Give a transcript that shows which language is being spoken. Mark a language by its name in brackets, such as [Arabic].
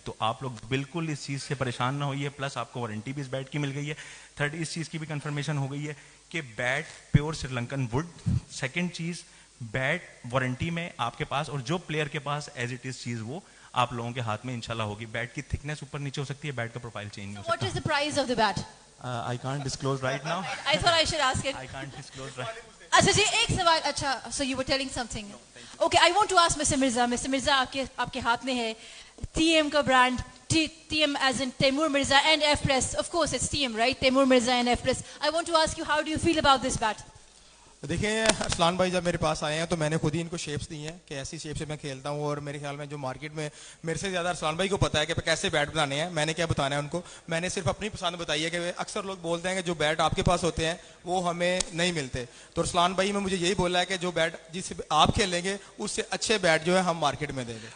[Urdu] تو آپ لوگ بالکل اس چیز سے پریشان نہ ہوئیے. پلس آپ کو وارنٹی بھی اس بیٹ کی مل گئی ہے. تھرڈ, اس چیز کی بھی کنفرمیشن ہو گئی ہے کہ bat pure Sri Lankan would. Second چیز, بیٹ وارنٹی میں آپ کے پاس, اور جو پلیئر کے پاس [English] as it is [Urdu] چیز وہ آپ لوگوں کے ہاتھ میں انشاءاللہ ہوگی. بیٹ کی تھکنس اوپر نیچے ہو سکتی ہے, بیٹ کا پروفائل چینج ہو سکتا ہے. [English] What is the price of the bat? I can't disclose right now. I thought I should ask it. I can't disclose right. [Urdu] اچھا جی ایک سوال. [English] اچھا, so you were telling something. Okay, I want to ask Mr. Mirza. Mr. Mirza, [Urdu] آپ کے ہاتھ میں ہے TM کا brand, [English] TM as in Taimur Mirza and F+. Of course it's TM, right? Taimur Mirza and F+. I want to ask you, how do you feel about this bat? [Urdu] دیکھیں ارسلان بھائی جب میرے پاس آئے ہیں تو میں نے خود ہی ان کو شیپس دی ہیں کہ ایسی شیپ سے میں کھیلتا ہوں, اور میرے خیال میں جو مارکیٹ میں میرے سے زیادہ ارسلان بھائی کو پتا ہے کہ کیسے بیٹ بنانے ہیں. میں نے کیا بتانا ہے ان کو, میں نے صرف اپنی پسند بتائی ہے کہ اکثر لوگ بولتے ہیں کہ جو بیٹ آپ کے پاس ہوتے ہیں وہ ہمیں نہیں ملتے. تو ارسلان بھائی میں مجھے یہی بولا ہے کہ جو بیٹ جس سے آپ کھیلیں گے اس سے اچھے بیٹ جو ہے ہم مارکیٹ میں دیں گے.